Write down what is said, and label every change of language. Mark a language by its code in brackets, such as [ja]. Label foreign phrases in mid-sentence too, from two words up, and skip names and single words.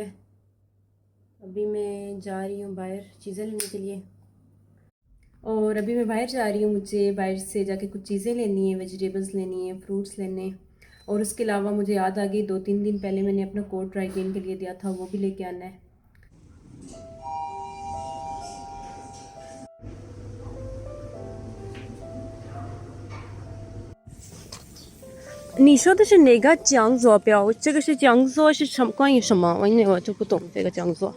[hi] अभी मैं जा रही हूँ बाहर चीज़ें लेने के लिए। और अभी मैं बाहर जा रही हूँ, मुझे बाहर से जाके कुछ चीज़ें लेनी है, वेजिटेबल्स लेनी है, फ्रूट्स लेने हैं। और उसके अलावा मुझे याद आ गई 2-3 दिन पहले मैंने अपना कोट [en] dry clean [hi] के लिए दिया था, वो भी लेके आना है। [zh] 你说的是哪个讲座表？这个是讲座是什么？关于什么？因为我就不懂这个讲座。